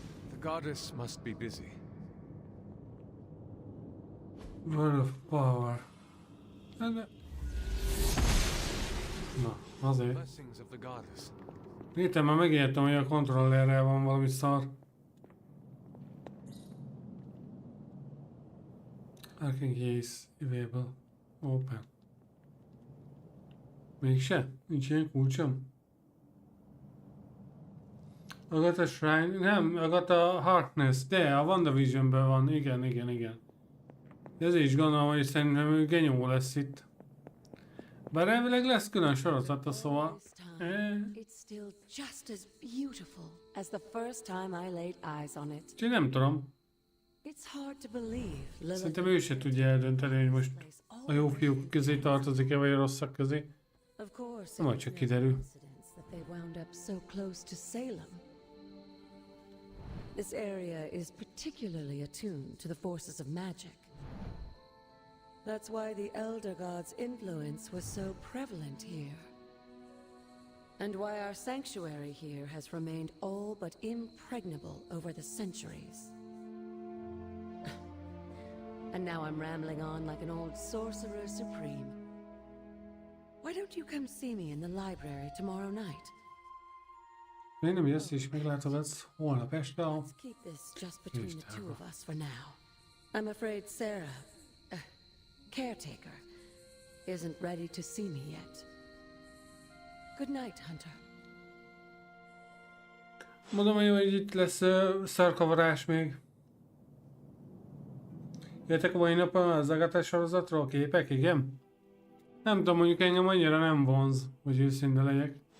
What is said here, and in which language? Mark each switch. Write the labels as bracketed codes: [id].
[en] The goddess must be busy. Word of power. [hu] Na, azért. [en] Blessings of the goddess. [hu] Értem, már megértem, hogy a kontrollerrel van valami szar. [en] Arcane case available. Open. [hu] Mégse? Nincs ilyen kulcsom? Agatha Shrine... Nem, Agatha Harkness. De, a WandaVisionben van. Igen. De ezért is gondolom, hogy szerintem ő genyó lesz itt. Bár elvileg lesz külön sorozata, szóval... [en] It's still just as beautiful as the first time I laid eyes on it. [hu] Úgyhogy nem tudom. [en] It's hard to believe. [hu] Szerintem ő se tudja eldönteni, hogy most a jó fiúk közé tartozik-e, vagy a rosszak közé. [en] Of course, [hu] Majd csak kiderül. [en] that they wound up so close to Salem. This area is particularly attuned to the forces of magic. That's why the Elder God's influence was so prevalent here. And why our sanctuary here has remained all but impregnable over the centuries. And now I'm rambling on like an old sorcerer supreme. Why don't you come see me in the library tomorrow night? [hu] Még nem jössz és meglátogatsz holnap este a... [en] Let's keep this just between the two of us for now. I'm afraid Sarah, caretaker, isn't ready to see me yet. Good night, Hunter. [hu] Mondom, hogy itt lesz szarkavarás még. Jöttek a mai napon az Agatha sorozatról képek, igen? Nem tudom, mondjuk engem annyira nem vonz, hogy őszinte legyek.